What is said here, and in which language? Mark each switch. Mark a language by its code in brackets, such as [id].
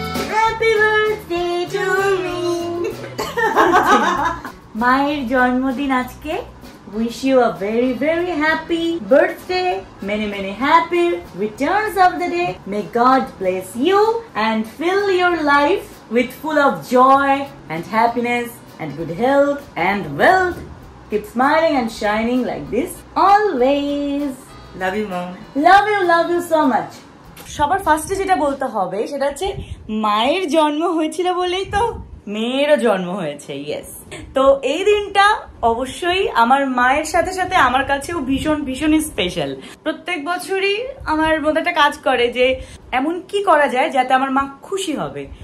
[en] Happy birthday to me. [bn] মায়ের জন্মদিন আজকে, [en] wish you a very, very happy birthday. Many, many happy returns of the day. May God bless you and fill your life with full of joy and happiness and good health and wealth. Keep smiling and shining like this always. Love you, Mom. Love you so much. [bn] সবার ফার্স্টে যেটা বলতে হবে সেটা হচ্ছে মায়ের জন্ম হয়েছিল বলেই তো মেয়েরও জন্ম হয়েছে। ইয়েস, তো এই দিনটা অবশ্যই আমার মায়ের সাথে সাথে আমার কাছেও ভীষণ ভীষণই স্পেশাল। প্রত্যেক বছরই আমার মধ্যে একটা কাজ করে যে এমন কি করা যায় যাতে আমার মা খুশি হবে।